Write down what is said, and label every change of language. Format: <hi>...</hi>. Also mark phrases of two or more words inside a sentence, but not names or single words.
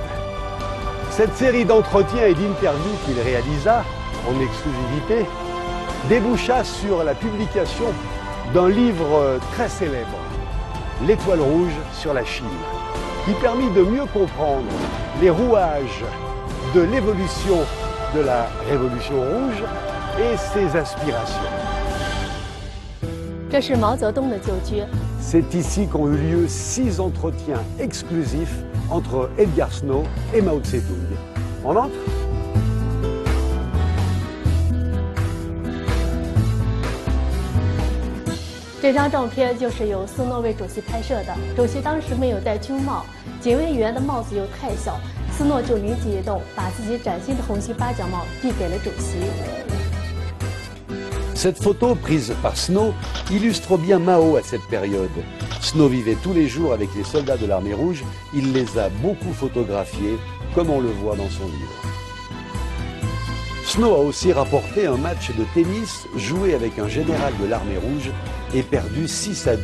<fr>Cette série d'entretiens et d'interviews qu'il réalisa en exclusivité déboucha sur la publication d'un livre très célèbre, L'Étoile rouge sur la Chine, qui permit de mieux comprendre les rouages de l'évolution de la Révolution rouge et ses aspirations. C'est ici qu'ont eu lieu 6 entretiens exclusifs entre Edgar Snow et Mao Tse-tung. On entre ?</fr> <zh>这张照片就是由斯诺为主席拍摄的。主席当时没有戴军帽，警卫员的帽子又太小，斯诺就灵机一动，把自己崭新的红心八角帽递给了主席。</zh> <fr>Cette photo prise par Snow illustre bien Mao à cette période. Snow vivait tous les jours avec les soldats de l'armée rouge, il les a beaucoup photographiés, comme on le voit dans son livre. Snow a aussi rapporté un match de tennis joué avec un général de l'armée rouge et perdu 6-2.</fr>